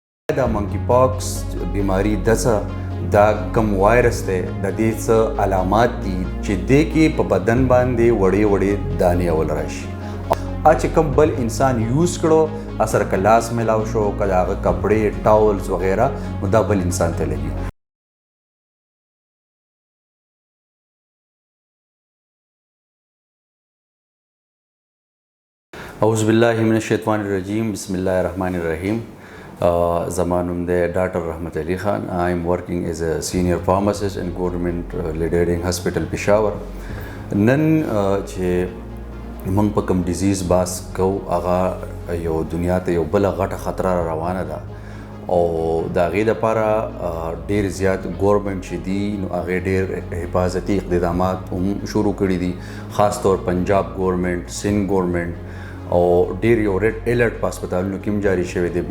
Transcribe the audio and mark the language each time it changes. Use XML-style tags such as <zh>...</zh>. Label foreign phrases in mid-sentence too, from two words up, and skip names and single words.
<ps>دا منکی پاکس بیماری دا کم وایرس دی د دې څه علامات دي چې دې کې په بدن باندې وړې وړې دانې اول راشي چې کوم بل انسان یوز کړو اثر کلاس ملاو شو که هغه کپړې ټاولز وغیرہ نو دا بل انسان ته لګي.</ps> <ar>اعوذ باللہ من الشیطان الرجیم بسم اللہ الرحمن الرحیم.</ar> <ps>زما نوم دی ډاکټر رحمت علي خان.</ps> <en>I am working as a senior pharmacist in government leading hospital پېښور.</en> <ps>نن چې موږ په کوم ډیزیز باس کوو هغه یو دنیا ته یو بله غټه خطره روانه ده او د هغې دپاره ډېر زیات ګورمنټ چې دي نو هغې ډېر حفاظتي اقدامات هم شروع کړي دي، خاص طور پنجاب ګورمنټ، سند ګورمنټ او ډېر یو</ps> <en>red alert</en> <ps>په هسپتالونو کې هم جاري شوی دی.</ps>